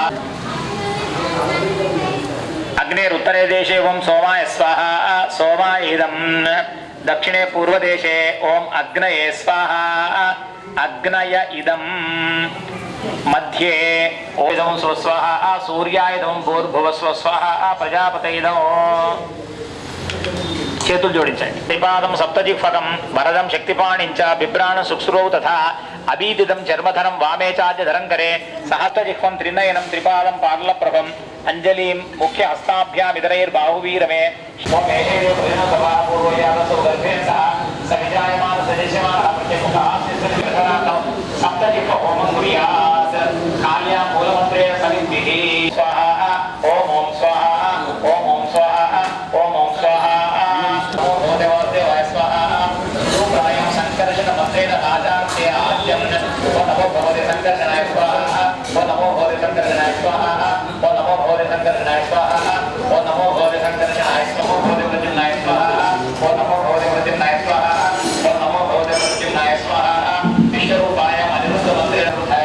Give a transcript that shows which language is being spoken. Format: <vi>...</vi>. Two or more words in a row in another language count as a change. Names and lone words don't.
<sa>अग्नेरुत्तरे देशे ओम सोमाय स्वाहा सोमायेदं दक्षिणे पूर्वदेशे ओम अग्नये स्वाहा अग्नय इदं मध्ये ओम स्वस्वाहा सूर्यायदं भूर्भुवस्व स्वाहा प्रजापतयेदो</sa> <te>చేతులు జోడించండి</te> <sa>త్రిపాదం సప్తజిహ్వకం వరదం శక్తిపాణించ బిభ్రాణం సుక్స్రౌ తథా అబీదిదం చర్మధరం వామే చాద్యధరం కరే సహస్రజిహ్వం త్రినయనం త్రిపాదం పార్లప్రభం అంజలిం ముఖ్య హస్తాభ్యామితరైర్బాహువీరమే సప్తజిహ్వ హోమం కుర్యాత్ కాళ్యాం మూలమంత్రేణ సమిద్భిః స్వాహా ఓం ఓం స్వాహా ఓం ఓం స్వాహా ఓం ఓం స్వాహా नमो भगवते संकर्षणाय स्वाहा नमो भगवते संकर्षणाय स्वाहा नमो भगवते संकर्षणाय स्वाहा नमो भगवते संकर्षणाय स्वाहा नमो भगवते प्रद्युम्नाय स्वाहा नमो भगवते प्रद्युम्नाय स्वाहा नमो भगवते प्रद्युम्नाय स्वाहा विश्वरूपाय अनिरुद्ध मंत्रेण</sa>